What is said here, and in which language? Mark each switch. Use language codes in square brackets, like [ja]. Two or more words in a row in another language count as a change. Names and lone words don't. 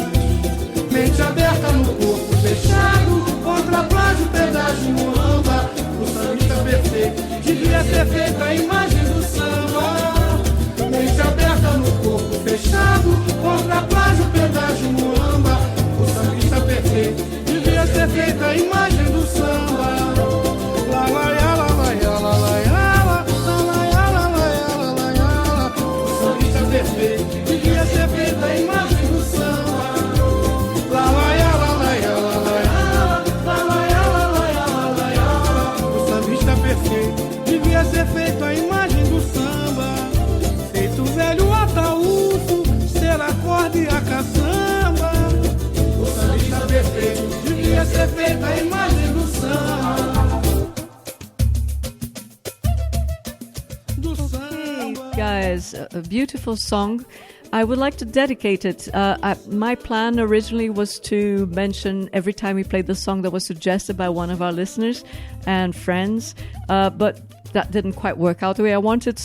[pt] Mente aberta no corpo fechado, contra plágio, pedágio, muamba. O sambista perfeito devia ser feita a imagem do samba. Mente aberta no corpo fechado, contra plágio, pedágio, muamba. O sambista perfeito devia ser feita a imagem do samba. La la ya, la la ya, la la ya, la la ya, la la ya, la la ya. O sambista perfeito devia ser feita a imagem do samba. La la ya, la la ya, la la ya, la la ya, la la ya, la la ya. O sambista perfeito devia ser feito a imagem do samba, feito velho ataúfo, ser a corda e a caçamba. O sambista perfeito devia ser feito a imagem do samba. [en] Guys, a beautiful song. I would like to dedicate it. My plan originally was to mention every time we played the song that was suggested by one of our listeners and friends, but that didn't quite work out the way I wanted.